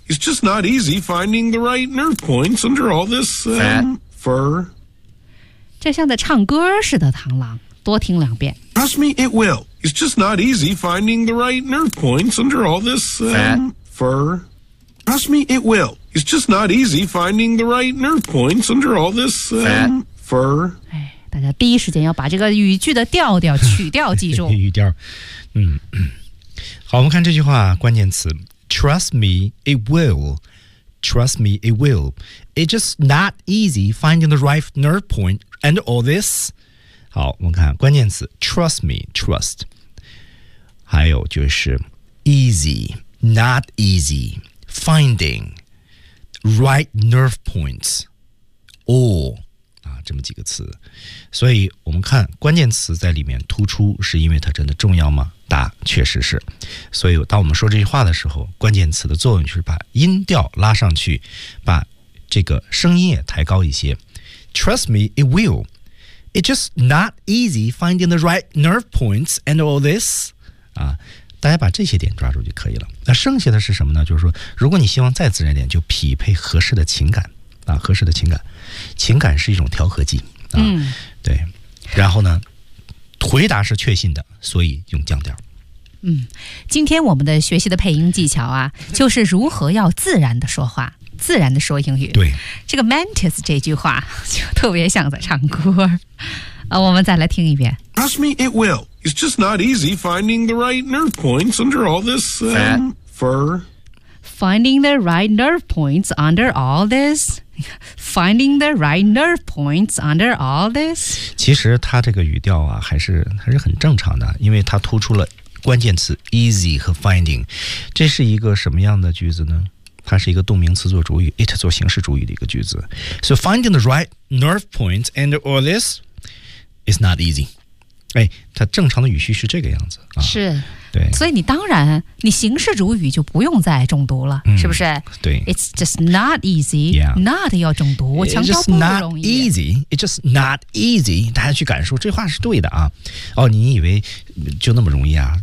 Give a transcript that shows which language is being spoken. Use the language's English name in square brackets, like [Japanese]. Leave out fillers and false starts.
[English] It's just not easy finding the right nerve points under all this fur. [Chinese] 这像在唱歌似的螳螂多听两遍 [English] Trust me, it will. It's just not easy finding the right nerve points under all this fur. Trust me, it will. It's just not easy finding the right nerve points under all this fur. [Chinese] 大家第一时间要把这个语句的调调曲调记住语调好，我们看这句话关键词 ， [English] Trust me, it will. Trust me, it will. It's just not easy finding the right nerve point and all this. [Chinese] 好，我们看关键词 ， [English] Trust me, trust. [Chinese] 还有就是 [English] easy, not easy finding right nerve points, all [Chinese] 啊，这么几个词。所以我们看关键词在里面突出，是因为它真的重要吗？答确实是，所以当我们说这句话的时候，关键词的作用就是把音调拉上去，把这个声音也抬高一些。 [English] Trust me, it will. It's just not easy finding the right nerve points and all this. [Chinese] 啊，大家把这些点抓住就可以了。那剩下的是什么呢？就是说，如果你希望再自然点，就匹配合适的情感啊，合适的情感。情感是一种调和剂啊，对。然后呢？回答是确信的，所以用降调。嗯，今天我们的学习的配音技巧啊，就是如何要自然的说话，自然的说英语。对，这个 Mantis 这句话就特别像在唱歌。我们再来听一遍。 [English] Trust me, it will. It's just not easy finding the right nerve points under all this fur. Finding the right nerve points under all this. Finding the right nerve points under all this. [Chinese] 其实他这个语调啊，还是很正常的，因为他突出了关键词 easy 和 finding. 这是一个什么样的句子呢？它是一个动名词做主语 ，it 做形式主语的一个句子。 [English] So finding the right nerve points under all this is not easy. [Chinese] 哎，它正常的语序是这个样子啊。是。对，所以你当然，你形式主语就不用再重读了，是不是？对 [English] ，It's just not easy. Yeah, [Chinese] not 要重读，我强调不容易。 [English] It's just not easy. It's just not easy. [Chinese] 大家去感受，这话是对的啊。哦，你以为就那么容易啊？